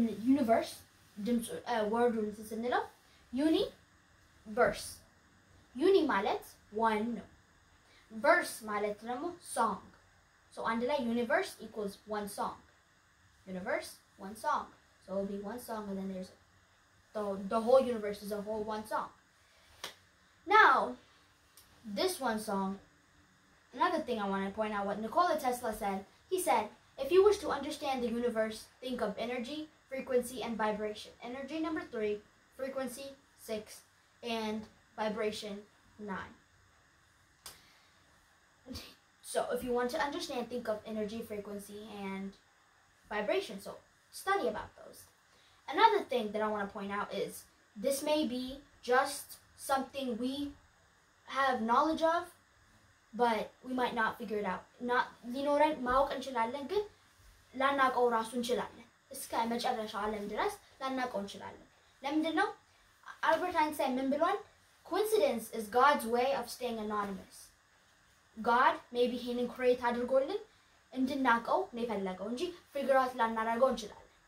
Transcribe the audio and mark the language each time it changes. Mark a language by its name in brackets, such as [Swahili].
[Amharic] universe ድምጽ ወርዱን ስንለው universe ማለት one ነው. [English] verse [Amharic] ማለት ደግሞ [English] song. So [Amharic] አንድ ላይ [English] universe equals one song. Universe, one song. So it'll be one song and then there's the whole universe is a whole one song. Now, this one song, another thing I want to point out what Nikola Tesla said. He said, if you wish to understand the universe, think of energy, frequency, and vibration. Energy number 3, frequency 6, and vibration 9. So if you want to understand, think of energy, frequency, and vibration. So study about those. Another thing that I want to point out is this may be just something we have knowledge of, but we might not figure it out. Not, you know, right? [Amharic] ማወቅ እንችላለን ግን ላናውቀው ራሱ እንችላለን. እስከ መጨረሻው ዓለም ድረስ ላናውቀው እንችላለን. ለምንድነው? አልበርት አይንስታይን ምን ብሏል? [English] Coincidence is God's way of staying anonymous. [Amharic] God maybe ይሄንን create አድርጎልን እንድናውቀው ነው የፈለገው እንጂ figure out ላናረገው እንችላለን.